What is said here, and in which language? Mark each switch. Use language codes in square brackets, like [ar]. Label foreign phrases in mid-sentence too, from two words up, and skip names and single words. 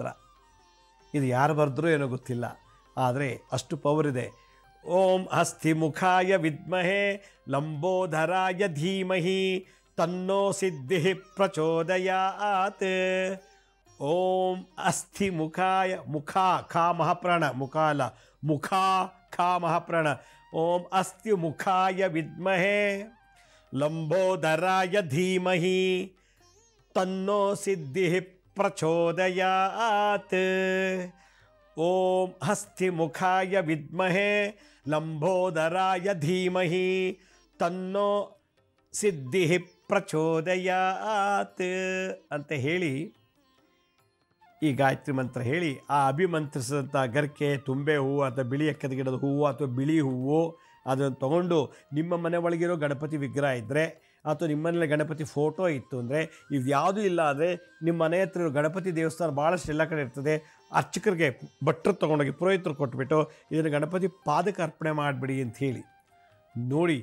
[kn] ಇದು ಯಾರು ಬರೆದ್ರೂ ಏನೋ ಗೊತ್ತಿಲ್ಲ, ಆದರೆ ಅಷ್ಟು ಪವರ್ ಇದೆ. [sa] ಓಂ ಹಸ್ತಿಮುಖಾಯ ವಿದ್ಮಹೆ ಲಂಬೋದರಾಯ ಧೀಮಹಿ ತನ್ನೋ ಸಿದ್ಧಿ ಪ್ರಚೋದಯಾತ್. ಓಂ ಅಸ್ಥಿಮುಖಾಯ, [kn] ಮುಖ ಖಾ ಮಹಾಪ್ರಾಣ, ಮುಖ ಅಲ್ಲ ಮುಖ ಖಾ ಮಹಾಪ್ರಾಣ. [sa] ಓಂ ಅಸ್ಥಿಮುಖಾಯ ವಿದ್ಮಹೆ ಲಂಬೋದರಾಯ ಧೀಮಹಿ ತನ್ನೋ ಸಿದ್ಧಿ ಪ್ರಚೋದಯಾತ್. ಓಂ ಹಸ್ತಿಮುಖಾಯ ವಿದ್ಮಹೆ ಲಂಬೋದರಾಯ ಧೀಮಹಿ ತನ್ನೋ ಸಿದ್ಧಿ ಪ್ರಚೋದಯಾತ್ [kn] ಅಂತ ಹೇಳಿ ಈ ಗಾಯತ್ರಿ ಮಂತ್ರ ಹೇಳಿ, ಆ ಅಭಿಮಂತ್ರಿಸಿದಂಥ ಗರ್ಕೆ, ತುಂಬೆ ಹೂವು ಅಥವಾ ಬಿಳಿ ಎಕ್ಕದ ಗಿಡದ ಹೂವು ಅಥವಾ ಬಿಳಿ ಹೂವು ಅದನ್ನು ತೊಗೊಂಡು ನಿಮ್ಮ ಮನೆ ಒಳಗಿರೋ ಗಣಪತಿ ವಿಗ್ರಹ ಇದ್ದರೆ ಅಥವಾ ನಿಮ್ಮನೇಲಿ ಗಣಪತಿ ಫೋಟೋ ಇತ್ತು ಅಂದರೆ, ಇದು ಯಾವುದೂ ಇಲ್ಲ ಅಂದರೆ ನಿಮ್ಮ ಮನೆ ಹತ್ರ ಇರೋ ಗಣಪತಿ ದೇವಸ್ಥಾನ ಭಾಳಷ್ಟು ಎಲ್ಲ ಕಡೆ ಇರ್ತದೆ, ಅರ್ಚಕರಿಗೆ ಭಟ್ರು ತೊಗೊಂಡೋಗಿ ಪುರೋಹಿತರು ಕೊಟ್ಬಿಟ್ಟು ಇದನ್ನು ಗಣಪತಿ ಪಾದಕ್ಕೆ ಅರ್ಪಣೆ ಮಾಡಿಬಿಡಿ ಅಂತ ಹೇಳಿ ನೋಡಿ.